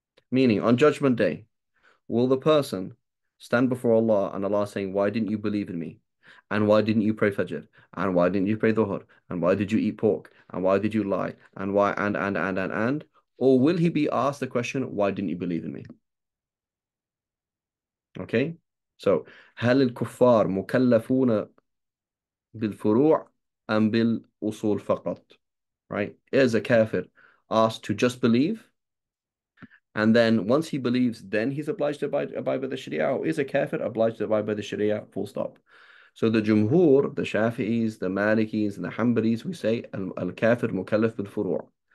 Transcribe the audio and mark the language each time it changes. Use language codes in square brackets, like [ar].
[en] Meaning, on Judgment Day, will the person stand before Allah and Allah saying, why didn't you believe in me? And why didn't you pray Fajr? And why didn't you pray Dhuhr? And why did you eat pork? And why did you lie? And why, and? Or will he be asked the question, why didn't you believe in me? Okay? So, [ar] هل الكفار مكلفون بالفروع أم بالأصول فقط? [en] Right? Is a kafir asked to just believe? And then once he believes, then he's obliged to abide by the Sharia, or is a kafir obliged to abide by the Sharia, full stop. So the Jumhur, the Shafi'is, the Malikis, and the Hanbalis, we say, [ar] al-kafir mukallaf bil furu'.